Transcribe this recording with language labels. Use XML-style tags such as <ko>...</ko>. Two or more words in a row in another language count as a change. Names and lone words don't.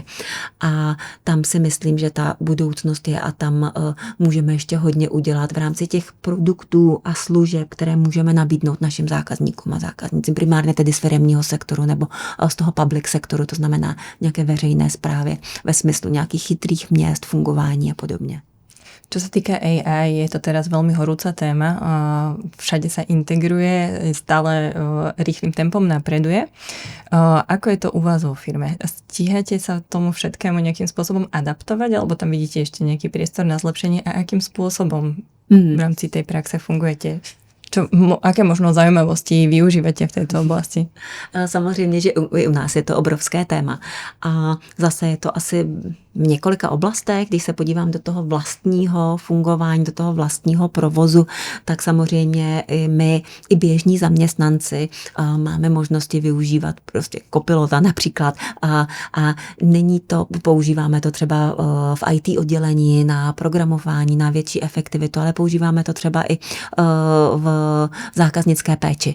<cs>A tam si myslím, že ta budoucnost je a tam můžeme ještě hodně udělat v rámci těch produktů a služeb, které můžeme nabídnout našim zákazníkům a zákaznicím, primárně tedy z firemního sektoru nebo z toho public sektoru, to znamená nějaké veřejné správy ve smyslu nějakých chytrých měst, fungování a podobně.</cs> <sk>Čo sa týka AI, je to teraz veľmi horúca téma. Všade sa integruje, stále rýchlym tempom napreduje. Ako je to u vás vo firme? Stíhate sa tomu všetkému nejakým spôsobom adaptovať, alebo tam vidíte ešte nejaký priestor na zlepšenie a akým spôsobom v rámci tej praxe fungujete? Aké možno zaujímavosti využívate v této oblasti?</sk> <cs>Samozřejmě, že i u nás je to obrovské téma. A zase je to asi v několika oblastech, když se podívám do toho vlastního fungování, do toho vlastního provozu, tak samozřejmě i my, i běžní zaměstnanci máme možnosti využívat prostě Copilota například a není to, používáme to třeba v IT oddělení na programování, na větší efektivitu, ale používáme to třeba i v zákaznické péči.</cs>